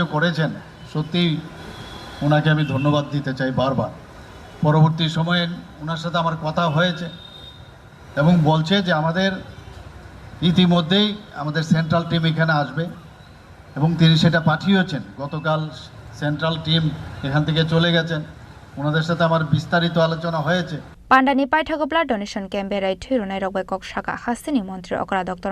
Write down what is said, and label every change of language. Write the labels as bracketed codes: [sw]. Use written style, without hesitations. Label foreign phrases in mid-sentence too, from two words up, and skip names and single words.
[bn] করেছেন সত্যিই ওনাকে আমি ধন্যবাদ দিতে চাই বারবার পরবর্তী সময়ে ওনার সাথে আমার কথা হয়েছে এবং বলছে যে আমাদের ইতিমধ্যেই আমাদের [en] central team [bn] এখানে আসবে এবং তিনি সেটা পাঠিয়েছেন গতকাল [en] central team [bn] এখান থেকে চলে গেছেন ওনাদের সাথে আমার বিস্তারিত আলোচনা হয়েছে [trp] Pandani Paithago [en] Blood Donation Camp [trp] Berai Thirunai Rokbai Kok Shaka Hasini Montri Okra Dr.